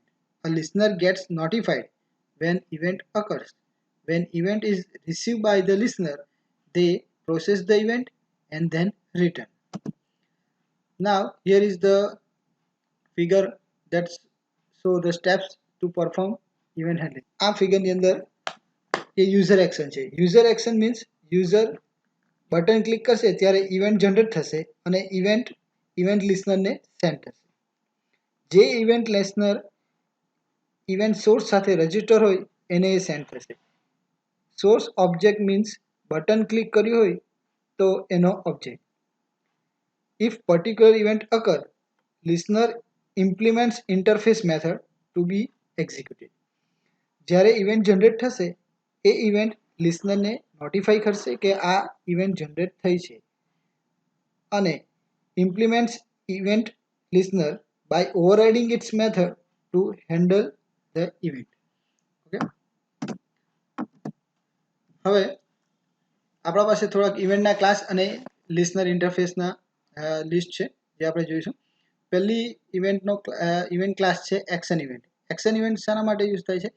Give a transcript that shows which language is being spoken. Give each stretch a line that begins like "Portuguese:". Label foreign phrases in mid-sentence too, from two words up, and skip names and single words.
English: A listener gets notified when event occurs. When event is received by the listener, they process the event and then return. Now here is the figure that show the steps to perform event handling.
Gujarati: આ ફિગરની અંદર એ
English: user action
Gujarati: છે.
English: user action means user button click
Gujarati: કરશે ત્યારે
English: event generate
Gujarati: થશે અને
English: event listenerને send
Gujarati: થશે. જે
English: event listener event source
Gujarati: સાથે રજિસ્ટર હોય એને એ સેન્ડ થશે.
English: source object means button click
Gujarati: કર્યું હોય તો એનો ઓબ્જેક્ટ.
English: If particular event occur, listener implements interface method to be executed.
Gujarati: જ્યારે
English: event generate
Gujarati: થશે એ
English: event listenerને notify
Gujarati: કરશે કે આ
English: event generate
Gujarati: થઈ છે અને
English: implements event listener by overriding its method to handle the event. Okay.
Gujarati: હવે આપણા પાસે થોડાક ઇવેન્ટના ક્લાસ અને
English: listener interfaceના list
Gujarati: છે જે આપણે જોઈશું. પહેલી
English: event class
Gujarati: છે
English: action event. action event
Gujarati: શાના માટે યુઝ થાય છે?